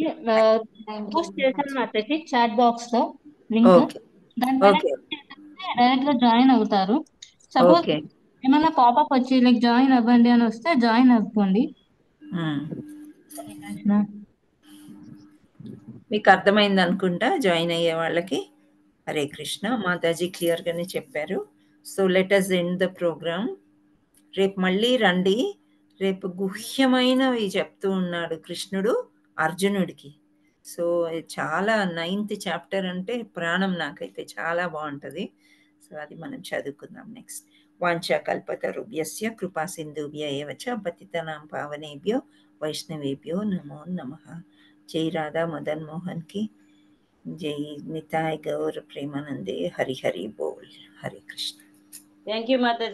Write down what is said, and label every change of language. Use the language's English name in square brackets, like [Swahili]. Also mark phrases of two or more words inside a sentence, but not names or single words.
[Telugu] పోస్ట్ చేశాను మాతాజీ [English] chat box [Telugu] లో లింక్, దాని డైరెక్ట్ గా జాయిన్ అవుతారు. సపోజ్ ఏమన్నా పాపప్ వచ్చి [English] like join [Telugu] అవ్వండి అని వస్తే జాయిన్ అవ్వండి. మీకు అర్థమైంది అనుకుంటా జాయిన్ అయ్యే వాళ్ళకి. హరే కృష్ణ. మాతాజీ క్లియర్ గానే చెప్పారు. [English] so let us end the program. [Telugu] రేపు మళ్ళీ రండి. రేపు గుహ్యమైనవి చెప్తూ ఉన్నాడు కృష్ణుడు అర్జునుడికి. సో చాలా [English] 9th chapter [Telugu] అంటే ప్రాణం నాకైతే, చాలా బాగుంటుంది. సో అది మనం చదువుకుందాం నెక్స్ట్. [Sanskrit] వాంఛాకల్పతరుభ్యస్య కృపా సింధుభ్య ఏవ చ పతితనాం పావనేభ్యో వైష్ణవేభ్యో నమో నమః. [Hindi] जय राधा मदन मोहन की जय. [Bangla] নিতাই গৌর প্রেমানন্দে। হরি হরি বোল. హరే కృష్ణ. [English] thank you మాతాజీ.